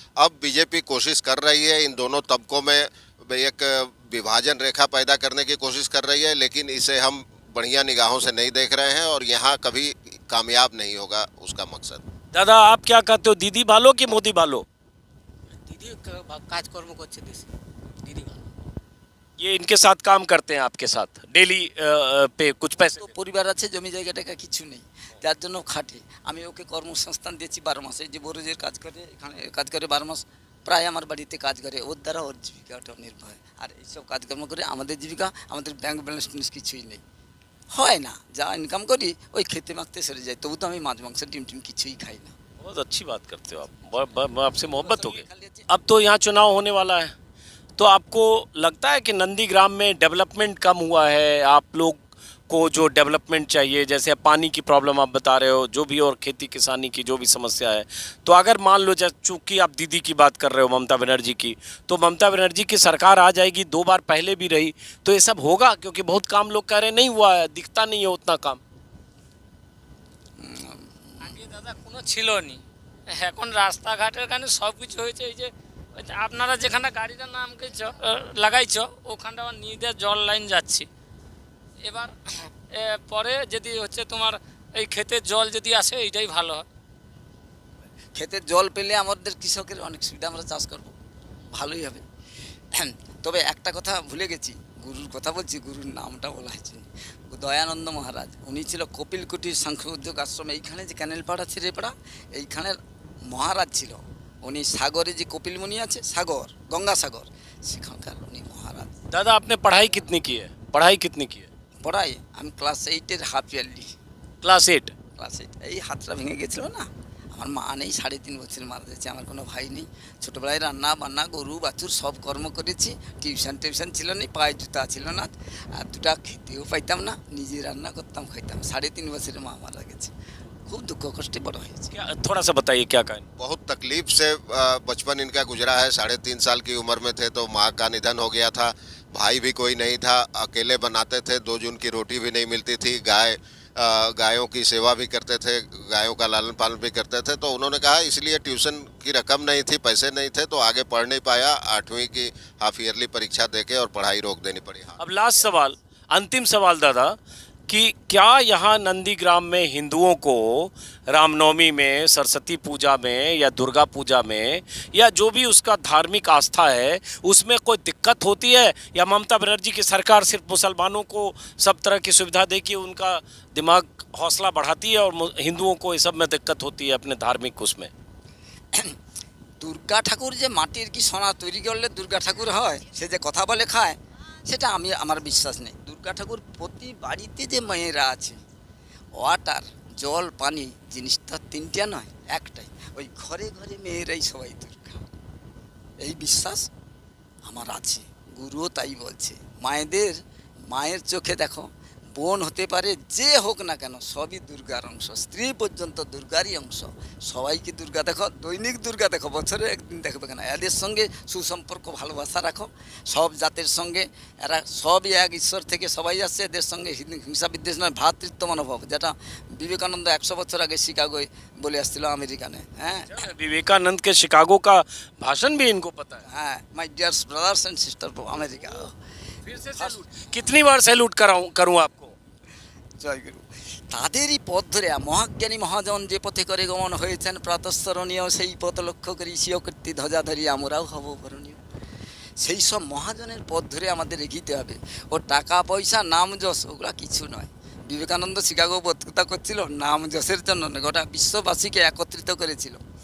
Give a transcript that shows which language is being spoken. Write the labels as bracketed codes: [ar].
[hi] अब बीजेपी कोशिश कर रही है इन दोनों तबकों में एक विभाजन रेखा पैदा करने की कोशिश कर रही है, लेकिन इसे हम बढ़िया निगाहों से नहीं देख रहे हैं और यहाँ कभी कामयाब नहीं होगा उसका मकसद। दादा आप क्या कहते हो, [bn] दीदी भालो कि मोदी भालो? দিদি কাজকর্ম করছে দেশে, দিদি ভালো। [hi] ये इनके साथ काम करते हैं आपके साथ डेली पे कुछ पैसे? [bn] তো পরিবার আছে, জমি জায়গা টাকা কিছু নেই, যার জন্য খাটে। আমি ওকে কর্মসংস্থান দিয়েছি 12 মাস, এই যে বরজের কাজ করে, এখানে কাজ করে 12 মাস, প্রায় আমার বাড়িতে কাজ করে, ওর দ্বারা ওর জীবিকাটা নির্ভর হয়। আর এইসব কাজকর্ম করে আমাদের জীবিকা, আমাদের ব্যাংক ব্যালেন্স কিছুই নেই, হয় না, যা ইনকাম করি ওই খেতে মাখতে সেরে যায়। তবু তো আমি মাছ মাংস ডিম টিম কিছুই খাই না। [hi] बहुत अच्छी बात करते हो आप, आपसे मोहब्बत हो गई। अब तो यहाँ चुनाव होने वाला है, तो आपको लगता है कि नंदीग्राम में डेवलपमेंट कम हुआ है? आप लोग को जो डेवलपमेंट चाहिए, जैसे पानी की प्रॉब्लम आप बता रहे हो, जो भी और खेती किसानी की जो भी समस्या है, तो अगर मान लो चूँकि आप दीदी की बात कर रहे हो ममता बनर्जी की, तो ममता बनर्जी की सरकार आ जाएगी, 2 बार पहले भी रही, तो ये सब होगा? क्योंकि बहुत काम लोग कह रहे हैं नहीं हुआ है, दिखता नहीं है उतना काम। [bn] আগে দাদা কোনো ছিল নি, এখন রাস্তাঘাটের কারণে সব কিছু হয়েছে। এই যে ওই যে আপনারা যেখানটা গাড়িটা নাম লাগাইছ, ওখানটা আমার নিজেদের জল লাইন যাচ্ছি। এবার পরে যদি হচ্ছে তোমার এই ক্ষেতের জল যদি আসে, এইটাই ভালো হয়। ক্ষেতের জল পেলে আমাদের কৃষকের অনেক সুবিধা, আমরা চাষ করব, ভালোই হবে। তবে একটা কথা ভুলে গেছি, গুরুর কথা বলছি, গুরুর নামটা বলা হয়েছে, দয়ানন্দ মহারাজ, উনি ছিল কপিল কুটির সাংখ্য উদ্যোগ আশ্রম, এইখানে যে ক্যানেল পাড়া ছিরেপাড়া, এইখানের মহারাজ ছিল উনি। সাগরে যে কপিল মুনি আছে, সাগর, গঙ্গাসাগর, সেখানকার উনি মহারাজ। [hi] दादा आपने पढ़ाई कितनी की है? पढ़ाई कितनी की है? [bn] পড়াই আমি class 8-এর half yearly. [hi] Class 8? [bn] Class 8। এই হাতটা ভেঙে গেছিল না, আমার মা নেই, 3.5 বছর মারা যাচ্ছে, আমার কোনো ভাই নেই। ছোটোবেলায় রান্না বান্না, গরু বাছুর সব কর্ম করেছি, টিউশন ছিল না, পায়ে জুতা ছিল না, আর 2টা খেতেও পাইতাম না, নিজে রান্না করতাম খাইতাম। 3.5 বছরে মা মারা গেছে, खूब दुख कष्टे बड़ा है। [hi] क्या थोड़ा सा बताइए क्या कहें? बहुत तकलीफ से बचपन इनका गुजरा है। 3.5 साल की उम्र में थे तो माँ का निधन हो गया था। भाई भी कोई नहीं था, अकेले बनाते थे, 2 जून की रोटी भी नहीं मिलती थी, गायों की सेवा भी करते थे, गायों का लालन पालन भी करते थे। तो उन्होंने कहा इसलिए ट्यूशन की रकम नहीं थी, पैसे नहीं थे, तो आगे पढ़ नहीं पाया, 8वीं की हाफ ईयरली परीक्षा देके और पढ़ाई रोक देनी पड़ी। अब लास्ट सवाल, अंतिम सवाल दादा, कि क्या यहाँ नंदीग्राम में हिंदुओं को रामनवमी में, सरस्वती पूजा में या दुर्गा पूजा में या जो भी उसका धार्मिक आस्था है उसमें कोई दिक्कत होती है, या ममता बनर्जी की सरकार सिर्फ मुसलमानों को सब तरह की सुविधा दे के उनका दिमाग हौसला बढ़ाती है और हिंदुओं को इस सब में दिक्कत होती है अपने धार्मिक उसमें? [bn] দুর্গা ঠাকুর যে মাটির কি সোনা তৈরি করলে দুর্গা ঠাকুর হয়, সে যে কথা বলে খায়, সেটা আমার বিশ্বাস নেই। দুর্গা ঠাকুর প্রতি বাড়িতে যে মেয়েরা আছে, ওয়াটার জল পানি জিনিসটা তিনটা নয়, একটাই, ওই ঘরে ঘরে মেয়েরাই সবাই দুর্গা, এই বিশ্বাস আমার আছে। গুরুও তাই বলছে। মায়ের চোখে দেখো, বোন হতে পারে যে হোক না কেন, সবই দুর্গার অংশ, স্ত্রী পর্যন্ত দুর্গারই অংশ। সবাইকে দুর্গা দেখো, দৈনিক দুর্গা দেখো, বছরে একদিন দেখবে কেন, এদের সঙ্গে সুসম্পর্ক ভালোবাসা রাখো। সব জাতের সঙ্গে এরা সবই এক ঈশ্বর থেকে সবাই আসছে, এদের সঙ্গে হিংসা বিদ্বেষ নয়, ভ্রাতৃত্ব মনোভাব, যেটা বিবেকানন্দ 100 বছর আগে শিকাগোয় বলে আসছিল আমেরিকানে। হ্যাঁ, [hi] विवेकानंद के शिकागो का भाषण भी इनको पता है। [bn] হ্যাঁ, [en] My dear brothers and sister America. [hi] फिर से सैल्यूट, कितनी बार सैल्यूट करूं आपको? [bn] জয়গুরু। তাদেরই পথ ধরে মহাজ্ঞানী মহাজন যে পথে করে গমন হয়েছেন প্রাতঃস্মরণীয়, সেই পথ লক্ষ্য করি স্বীয় কীর্তি ধ্বজা ধরি আমরাও হব বরণীয়। সেই সব মহাজনের পথ ধরে আমাদের এগিয়ে হবে। ও টাকা পয়সা নাম যশ ওগুলা কিছু নয়। বিবেকানন্দ শিকাগো বক্তৃতা করছিল নাম যশের জন্য নয়, গোটা বিশ্ববাসীকে একত্রিত করেছিল।